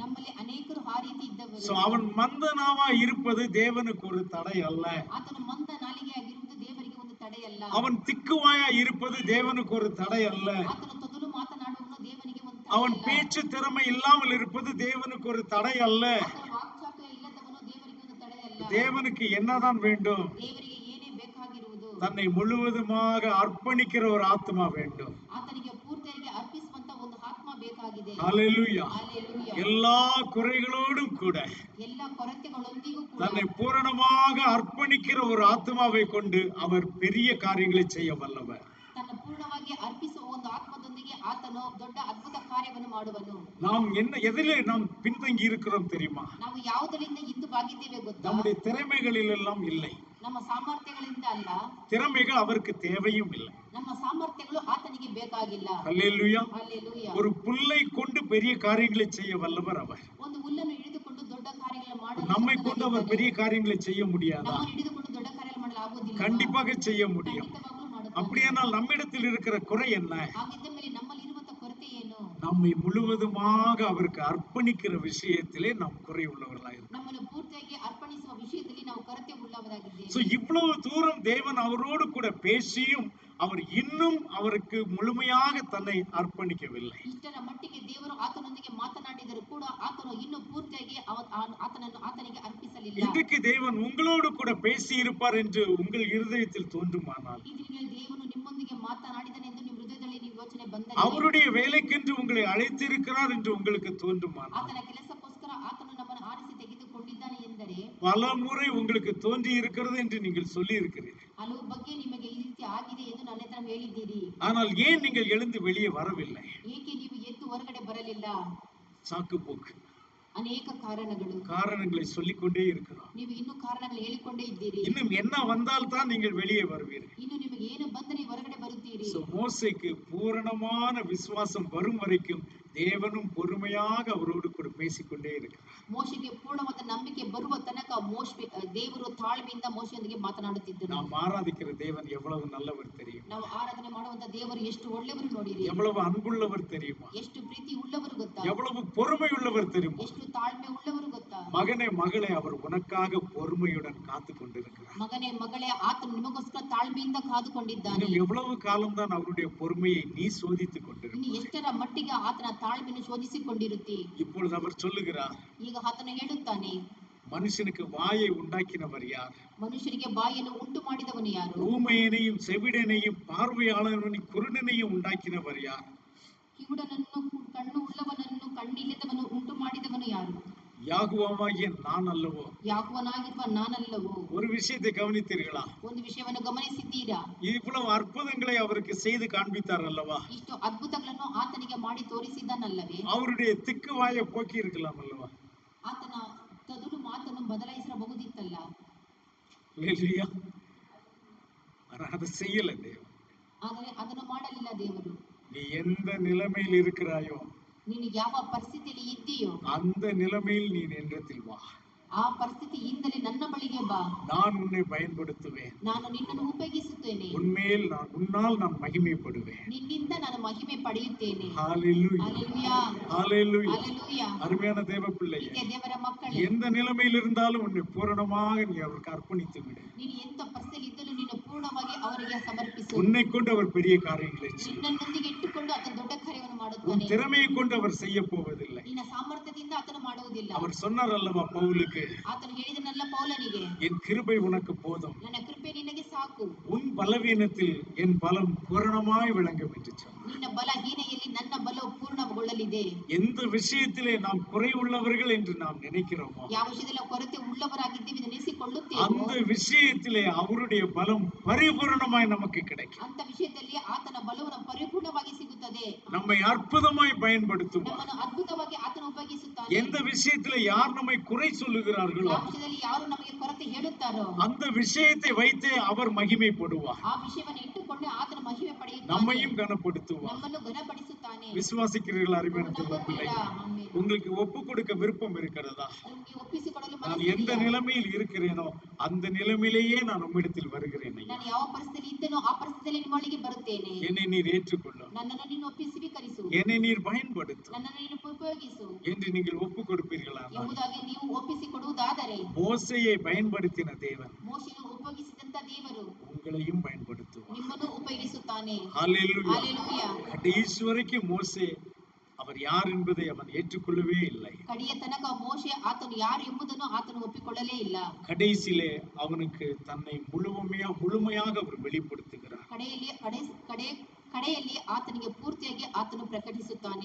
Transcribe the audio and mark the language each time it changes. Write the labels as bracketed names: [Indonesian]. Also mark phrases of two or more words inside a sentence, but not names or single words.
[Kannada] ನಮ್ಮಲ್ಲಿ ಅನೇಕರು ಆ ರೀತಿ ಇದ್ದವರು. [Tamil] சோ அவன் மந்தனாவா இருப்பது தேவனுக்கு ஒரு தடை அல்ல. [Kannada] ಆತನು ಮಂದ ನಾಲಿಗೆಯಾಗಿರುವುದು ದೇವರಿಗೆ ಒಂದು ತಡೆಯಲ್ಲ. [Tamil] அவன் திக்குவாயா இருப்பது தேவனுக்கு ஒரு தடை அல்ல. [Kannada] ಆತನು ತೊದಲು ಮಾತನಾಡುವನು ದೇವನಿಗೆ ಒಂದು [Tamil] அவன் [Kannada] ತಡೆಯಲ್ಲ. [Tamil] பேச்சு திறமை இல்லாமல் இருப்பது தேவனுக்கு ஒரு தடை அல்ல. [Kannada] ಆತನು ವಾಕ್ಚಾತುರ್ಯ ಇಲ್ಲದವನು ದೇವರಿಗೆ ಒಂದು ತಡೆಯಲ್ಲ. [Tamil] தேவனுக்கு என்னதான் வேண்டும்? [Kannada] ದೇವರಿಗೆ ಏನೇ ಬೇಕಾಗಿರುವುದು? [Tamil] தன்னை முழுவதுமாக அர்ப்பணிக்கிற ஒரு ஆத்மா வேண்டும். [Kannada] ಆತನಿಗೆ ಪೂರ್ತಿಯಾಗಿ ಅರ್ಪಿಸುವಂತ ಒಂದು ಆತ್ಮ ಬೇಕಾಗಿದೆ. [Tamil] ஹல்லேலூயா. [Kannada] ಹಲ್ಲೆಲೂಯಾ. [Tamil] எல்லா குறைகளோடும் கூட [Kannada] ಎಲ್ಲ ಕೊರತೆಗಳೊಂದಿಗೂ ಕೂಡ [Tamil] தன்னை பூரணமாக அர்ப்பணிக்கிற ஒரு ஆத்மாவை கொண்டு அவர் பெரிய காரியங்களை செய்ய வல்லவர். [Kannada] ತನ್ನ ಪೂರ್ಣವಾಗಿ ಅರ್ಪಿಸುವ ಒಂದು ಆತ್ಮದೊಂದಿಗೆ ಆತನು ದೊಡ್ಡ ಅದ್ಭುತ ಕಾರ್ಯವನ್ನು ಮಾಡುವನು. [Tamil] நாம் எதிலே நாம் பின்தங்கி இருக்கிறோம் தெரியுமா? [Kannada] ನಾವು ಯಾವುದರಿಂದ ಹಿಂದೆ ಬಾಗಿದ್ದೇವೆ ಗೊತ್ತಾ? [Tamil] நம்முடைய திறமைகளில் எல்லாம் இல்லை. [Kannada] ನಮ್ಮ ಸಾಮರ್ಥ್ಯಗಳಿಂದ ಅಲ್ಲ, [Tamil] திறமைகள் அவருக்கு தேவையும் இல்லை. [Kannada] ನಮ್ಮ ಸಾಮರ್ಥ್ಯಗಳು ಆತನಿಗೆ ಬೇಕಾಗಿಲ್ಲ. [Tamil] ஹல்லேலூயா. [Kannada] ಹಲ್ಲೆಲೂಯಾ. [Tamil] ஒரு புல்லை கொண்டு பெரிய காரியங்களை செய்ய வல்லவர் அவர். [Kannada] ಒಂದು ಹುಲ್ಲನ್ನು ಹಿಡಿದುಕೊಂಡು ದೊಡ್ಡ ಕಾರ್ಯಗಳನ್ನು ಮಾಡಲು [Tamil] நம்மை கொண்டு அவர் பெரிய காரியங்களை செய்ய முடியாதா? [Kannada] ನಮ್ಮನ್ನು ಹಿಡಿದುಕೊಂಡು ದೊಡ್ಡ ಕಾರ್ಯಗಳನ್ನು ಮಾಡಲು ಆಗುವುದಿಲ್ಲ. [Tamil] கண்டிப்பாக செய்ய முடியும். [Kannada] ಖಂಡಿತವಾಗ್ಲೂ ಮಾಡುತ್ತಾನೆ. [Tamil] அப்படியானால் நம்மிடத்தில் இருக்கிற குறை என்ன? [Kannada] ಹಾಗಿದ್ದ ಮೇಲೆ ನಮ್ಮಲ್ಲಿ ಇರುವಂತ ಕೊರತೆ ಏನು? [Tamil] நம்மை முழுவதுமாக அவருக்கு அர்ப்பணிக்கிற விஷயத்திலே நாம் குறை உள்ளவர்களாயிருக்கிறோம். [Kannada] ನಮ್ಮನ್ನು ಪೂರ್ತಿಯಾಗಿ ಅರ್ಪಣಿಸುವ ವಿಷಯದಲ್ಲಿ ನಾವು ಕೊರತೆ ಉಳ್ಳವರಾಗಿದ್ದೇವೆ. [Tamil] சோ இவ்வளவு தூரம் தேவன் அவரோடு கூட பேசியும் அவர் இன்னும் அவருக்கு முழுமையாக தன்னை அர்ப்பணிக்கவில்லை. [Kannada] ಇಷ್ಟರ ಮಟ್ಟಿಗೆ ದೇವರು ಆತನೊಂದಿಗೆ ಮಾತನಾಡಿದರೂ ಕೂಡ ಆತನು ಇನ್ನೂ ಪೂರ್ತಿಯಾಗಿ ಆತನನ್ನು ಆತನಿಗೆ ಅರ್ಪಿಸಲಿಲ್ಲ. [Tamil] இன்றைக்கு தேவன் உங்களோடு கூட பேசி இருப்பார் என்று உங்கள் இருதயத்தில் தோன்றுமானால், [Kannada] ಈ ದಿನ ದೇವರು ನಿಮ್ಮೊಂದಿಗೆ ಮಾತನಾಡಿದನೆಂದು ನಿಮ್ಮ ಹೃದಯದಲ್ಲಿ ನೀವು ಯೋಚನೆ ಬಂದರೆ, [Tamil] அவருடைய வேலைக்கென்று உங்களை அழைத்திருக்கிறார் என்று உங்களுக்கு தோன்றுமானால், [Kannada] ಆತನ ಕೆಲಸಕ್ಕೋಸ್ಕರ ಆತನು ನಮ್ಮನ್ನು ಆರಿಸಿ ತೆಗೆದುಕೊಂಡಿದ್ದಾನೆ ಎಂದರೆ, [Tamil] பல முறை உங்களுக்கு தோன்றி இருக்கிறது என்று நீங்கள் சொல்லி இருக்கிறீர்கள். [Kannada] ಹಲವು ಬಗ್ಗೆ ನಿಮಗೆ ಈ ರೀತಿ ಆಗಿದೆ ಎಂದು ನನ್ನ ಹತ್ರ ಹೇಳಿದ್ದೀರಿ. [Tamil] ஆனால் ஏன் நீங்கள் எழுந்து வெளியே வரவில்லை? [Kannada] ಏಕೆ ನೀವು ಎದ್ದು ಹೊರಗಡೆ ಬರಲಿಲ್ಲ? [Tamil] சாக்கு போக்கு, [Kannada] ಅನೇಕ [Tamil] காரணங்களை சொல்லிக்கொண்டே இருக்கிறோம். [Kannada] ನೀವು ಇನ್ನೂ ಕಾರಣಗಳು ಹೇಳಿಕೊಂಡೇ ಇದ್ದೀರಿ. [Tamil] இன்னும் என்ன வந்தால் தான் நீங்கள் வெளியே வருவீர்கள். [Kannada] ಇನ್ನು ನಿಮಗೆ ಏನು ಬಂದರೆ ಹೊರಗಡೆ ಬರುತ್ತೀರಿ. [Tamil] மோசேக்கு பூரணமான விசுவாசம் வரும் வரைக்கும் தேவனும் பொறுமையாக அவரோடு கூட பேசிக்கொண்டே இருக்கிறார். [Kannada] ಮೋಶೆಗೆ ಪೂರ್ಣವಾದ ನಂಬಿಕೆ ಬರುವ ತನಕ ದೇವರು ತಾಳ್ಮೆಯಿಂದ ಮೋಶೆಯೊಂದಿಗೆ ಮಾತನಾಡುತ್ತಿದ್ದರು. [Tamil] நாம் ஆராதிக்கிற தேவன் எவ்வளவு நல்லவர் தெரியும்? [Kannada] ನಾವು ಆರಾಧನೆ ಮಾಡುವಂತ ದೇವರು ಎಷ್ಟು ಒಳ್ಳೆಯವರು ನೋಡಿರಿ. [Tamil] எவ்வளவு அன்புள்ளவர் தெரியுமா? [Kannada] ಎಷ್ಟು ಪ್ರೀತಿ ಉಳ್ಳವರು ಗೊತ್ತಾ? [Tamil] எவ்வளவு பொறுமை உள்ளவர் தெரியுமா? [Kannada] ಎಷ್ಟು ತಾಳ್ಮೆ ಉಳ್ಳವರು ಗೊತ್ತಾ? [Tamil] மகனே மகளே, அவர் உனக்காக பொறுமையுடன் காத்து கொண்டிருக்கிறார். [Kannada] ಮಗನೇ ಮಗಳೇ, ಆತನು ನಿಮಗೋಸ್ಕರ ತಾಳ್ಮೆಯಿಂದ ಕಾದುಕೊಂಡಿದ್ದಾನೆ. [Tamil] இன்னும் எவ்வளவு காலம்தான் அவருடைய பொறுமையை நீ சோதித்துக் [Kannada] ಇನ್ನು [Tamil] கொண்டிருக்கிறாய்? [Kannada] ಎಷ್ಟರ ಮಟ್ಟಿಗೆ ಆತನ ತಾಳ್ಮೆಯನ್ನು ಶೋಧಿಸಿಕೊಂಡಿರುತ್ತಿ? [Tamil] இப்பொழுது அவர் சொல்லுகிறார், [Kannada] ಈಗ ಆತನು ಹೇಳುತ್ತಾನೆ, [Tamil] மனுஷனுக்கு வாயை உண்டாக்கினவர் யார்? [Kannada] ಮನುಷ್ಯರಿಗೆ ಬಾಯನ್ನು ಉಂಟು ಮಾಡಿದವನು ಯಾರು? [Tamil] ஊமையனையும் செவிடனையும் பார்வையாளனையும் குருடனையும் உண்டாக்கினவர் யார்? [Kannada] ಕಿವುಡನನ್ನು ಕಣ್ಣು ಉಳ್ಳವನನ್ನು ಕಣ್ಣಿಲ್ಲದವನು ಉಂಟು ಮಾಡಿದವನು ಯಾರು? [Tamil] யாகுவாகிய நான் அல்லவோ? [Kannada] ಯಾಗುವನಾಗಿರುವ ನಾನಲ್ಲವೋ? [Tamil] ஒரு விஷயத்தை கவனித்தீர்களா? [Kannada] ಒಂದು ವಿಷಯವನ್ನು ಗಮನಿಸಿದ್ದೀರಾ? [Tamil] இவ்வளவு அற்புதங்களை அவருக்கு செய்து காண்பித்தார் அல்லவா? [Kannada] ಇಷ್ಟು ಅದ್ಭುತಗಳನ್ನು ಆತನಿಗೆ ಮಾಡಿ ತೋರಿಸಿದ್ದಾನಲ್ಲವೇ? [Tamil] அவருடைய திக்கு வாயை போக்கி இருக்கலாம் அல்லவா? [Kannada] ಆತನ ತೊದಲು ಮಾತನ್ನು ಬದಲಾಯಿಸಬಹುದಿತ್ತಲ್ಲ. [Tamil] ஹல்லேலூயா. ஆனா அதை செய்யல தேவன். [Kannada] ಆದರೆ ಅದನ್ನು ಮಾಡಲಿಲ್ಲ ದೇವರು. [Tamil] நீ எந்த நிலைமையில் இருக்கிறாயோ [Kannada] ನೀನು ಯಾವ ಪರಿಸ್ಥಿತಿಯಲ್ಲಿ ಇದ್ದೀಯೋ [Tamil] அந்த நிலைமையில் நீ என்னிடத்தில் வா. [Kannada] ಆ ಪರಿಸ್ಥಿತಿಯಿಂದಲೇ ನನ್ನ ಬಳಿಗೆ ಬಾ. [Tamil] நான் உன்னை பயன்படுத்துவேன். [Kannada] ನಾನು ನಿನ್ನನ್ನು ಉಪಯೋಗಿಸುತ್ತೇನೆ. [Tamil] உன்னால் நான் மகிமைப்படுவேன். [Kannada] ನಿನ್ನಿಂದ ನಾನು ಮಹಿಮೆ ಪಡೆಯುತ್ತೇನೆ. [Tamil] ஹalleluya. ஹalleluya. ஹalleluya. ஹalleluya. அருமையான தேவ பிள்ளையே, [Kannada] ದೇವರ ಮಕ್ಕಳೇ, [Tamil] எந்த நிலைமையில் இருந்தாலும் உன்னை பூரணமாக நீ அவருக்கு அர்ப்பணித்து விடு. [Kannada] ನೀನು ಎಂತ ಪರಿಸ್ಥಿತಿಯಲ್ಲಿ ಇದ್ದಲು ನೀನು ಪೂರ್ಣವಾಗಿ ಅವರಿಗೆ ಸಮರ್ಪಿಸು. [Tamil] உன்னை கொண்டு அவர் பெரிய காரியங்களை செய்வார். [Kannada] ನಿನ್ನೊಂದಿಗೆ ಇಟ್ಟುಕೊಂಡು ಆತನ ದೊಡ್ಡ ಕಾರ್ಯವನ್ನು ಮಾಡುತ್ತಾನೆ. [Tamil] உன் திறமையை கொண்டு அவர் செய்ய போவதில்லை. [Kannada] ನಿನ್ನ ಸಾಮರ್ಥ್ಯದಿಂದ ಆತನು ಮಾಡುವುದಿಲ್ಲ. [Tamil] அவர் சொன்னார் அல்லவா பவுலுக்கு, [Kannada] ಆತನು ಹೇಳಿದನಲ್ಲ ಪೌಲನಿಗೆ, [Tamil] என் கிருபை உனக்கு போதும், [Kannada] ನನ್ನ ಕೃಪೆ ನಿನಗೆ ಸಾಕು, [Tamil] உன் பலவீனத்தில் என் பலம் பூரணமாய் விளங்கும் என்று சொன்னார். [Kannada] ನಿನ್ನ ಬಲಹೀನೆಯಲ್ಲಿ ನನ್ನ ಬಲವು ಪೂರ್ಣಗೊಳ್ಳಲಿದೆ. [Tamil] எந்த விஷயத்திலே நாம் குறை உள்ளவர்கள் என்று நாம் நினைக்கிறோமோ, [Kannada] ಯಾವ ವಿಷಯದಲ್ಲಿ ಕೊರತೆ ಉಳ್ಳವರಾಗಿದ್ದೀವಿ ಎಂದು ನೆನೆಸಿಕೊಳ್ಳುತ್ತೇವೆ, [Tamil] அந்த விஷயத்திலே அவருடைய பலம் பரிபூரணமாய் நமக்கு கிடைக்கும். [Kannada] ಅಂತ ವಿಷಯದಲ್ಲಿ ಆತನ ಬಲವು ನಮಗೆ ಪರಿಪೂರ್ಣವಾಗಿ ಸಿಗುತ್ತದೆ. [Tamil] நம்மை அற்புதமாய் பயன்படுத்துவார். [Kannada] ನಮ್ಮನ್ನು ಅದ್ಭುತವಾಗಿ ಆತನು ಉಪಯೋಗಿಸುತ್ತಾನೆ. [Tamil] எந்த விஷயத்திலே யார் நம்மை குறை சொல்லுகிறார்களோ, [Kannada] ಯಾವ ವಿಷಯದಲ್ಲಿ ಯಾರು ನಮಗೆ ಕೊರತೆ ಹೇಳುತ್ತಾರೋ [Tamil] அந்த விஷயத்தை வைத்தே அவர் மகிமைப்படுவார். [Kannada] ಆ ವಿಷಯವನ್ನು ಇಟ್ಟುಕೊಂಡು ಆತನ ಮಹಿಮೆ ಪಡೆಯುತ್ತಾನೆ, [Tamil] நம்மையும் கனப்படுத்துவார். [Kannada] ನಮ್ಮನ್ನು ಘನಪಡಿಸುತ್ತಾನೆ. [Tamil] விசுவாசிக்கிறீர்கள் அருமையான தேவ பிள்ளை? [Kannada] ಆಮೆನ್. [Tamil] உங்களுக்கு ஒப்பு கொடுக்க விருப்பம் இருக்கிறதா? [Kannada] ನಿಮಗೆ ಒಪ್ಪಿಸಿಕೊಡಲು [Tamil] நான் [Kannada] ಮನಸ್ಸಿದೆಯಾ? [Tamil] எந்த நிலைமையில் இருக்கிறேனோ அந்த நிலைமையிலேயே நான் உம்மிடத்தில் வருகிறேன் ஐயா. [Kannada] ನಾನು ಯಾವ ಪರಿಸ್ಥಿತಿಯಲ್ಲಿ ಇದ್ದನೋ ಆ ಪರಿಸ್ಥಿತಿಯಲ್ಲಿ ನಿಮ್ಮೊಳಗೆ ಬರುತ್ತೇನೆ. [Tamil] என்னை நீர் ஏற்றுக்கொள்ளும், [Kannada] ನನ್ನನ್ನು ನೀನು ಒಪ್ಪಿಸಿ ಸ್ವೀಕರಿಸು, [Tamil] என்னை நீர் பயன்படுத்தும் [Kannada] ನನ್ನನ್ನು ನೀನು ಉಪಯೋಗಿಸು [Tamil] என்று நீங்கள் ஒப்பு கொடுப்பீர்களா? [Kannada] ಎಂಬುದಾಗಿ ನೀವು ಒಪ್ಪಿಸಿಕೊಡುವುದಾದರೆ, [Tamil] மோசையை பயன்படுத்தின தேவன் [Kannada] ಮೋಶೆಯನ್ನು ಉಪಯೋಗಿಸಿದಂತ ದೇವರು [Tamil] உங்களையும் பயன்படுத்துவார். [Kannada] ನಿಮ್ಮನ್ನು ಉಪಯೋಗಿಸುತ್ತಾನೆ. [Tamil] ஹல்லேலூயா. ஹalleluya. கடைசி வரைக்கும் மோசே அவர் யார் என்பதை அவன் ஏற்றுக்கொள்ளவே இல்லை. [Kannada] ಕಡೆಯ ತನಕ ಮೋಶೆ ಆತನು ಯಾರು ಎಂಬುದನ್ನು ಆತನು ಒಪ್ಪಿಕೊಳ್ಳಲೇ ಇಲ್ಲ. [Tamil] கடைசியிலே அவனுக்கு தன்னை முழுமையாக அவர் வெளிப்படுத்துகிறார். [Kannada] ಕಡೆಯಲ್ಲಿ ಆತನಿಗೆ ಪೂರ್ತಿಯಾಗಿ ಆತನು ಪ್ರಕಟಿಸುತ್ತಾನೆ.